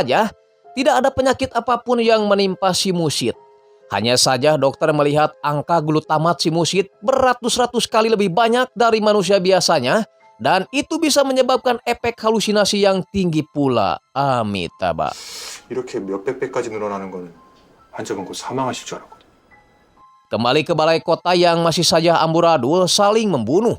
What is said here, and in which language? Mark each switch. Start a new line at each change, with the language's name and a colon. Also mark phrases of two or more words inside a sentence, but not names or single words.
Indonesian: Tidak ada penyakit apapun yang menimpa si Musid. Hanya saja dokter melihat angka glutamat simusit beratus-ratus kali lebih banyak dari manusia biasanya dan itu bisa menyebabkan efek halusinasi yang tinggi pula. Amitabha.
Korean: 이렇게 몇백 배까지 늘어나는 건 환자분 곧 사망하실 줄 알았거든.
Indonesian: Kembali ke balai kota yang masih saja amburadul saling membunuh.